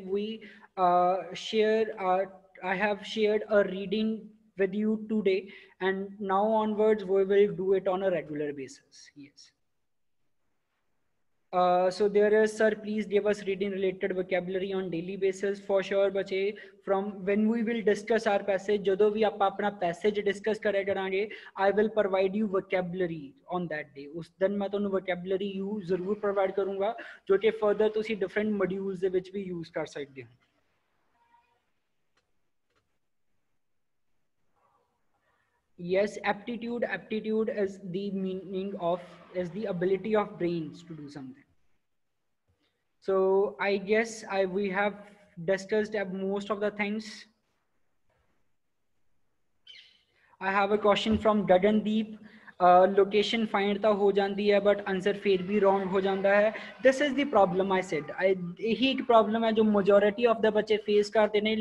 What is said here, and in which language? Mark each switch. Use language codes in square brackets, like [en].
[en] We share, I have shared a reading with you today, and now onwards we will do it on a regular basis. Yes. So there is, sir, please give us reading related vocabulary on daily basis for sure बच्चे. From when we will discuss our passage, [pa] ਜਦੋਂ भी ਆਪਾਂ ਆਪਣਾ passage discuss ਕਰਿਆ ਕਰਾਂਗੇ, [en] I will provide you vocabulary on that day. [pa] ਉਸ ਦਿਨ ਮੈਂ ਤੁਹਾਨੂੰ vocabulary you ਜ਼ਰੂਰ provide ਕਰੂੰਗਾ ਜੋ ਕਿ further ਤੁਸੀਂ different modules ਦੇ ਵਿੱਚ ਵੀ use ਕਰ ਸਕਦੇ ਹੋ. [en] Yes, aptitude is the meaning of, is the ability of brains to do something. So I guess we have discussed most of the things. I have a question from Gagandeep. Location find [pa] ਤਾਂ ਹੋ ਜਾਂਦੀ ਹੈ [en] but answer [pa] ਫਿਰ भी [en] wrong [hi] हो जाता है. [en] This is the problem I said. [hi] यही एक problem है जो [en] majority of the [hi] बच्चे face करते हैं.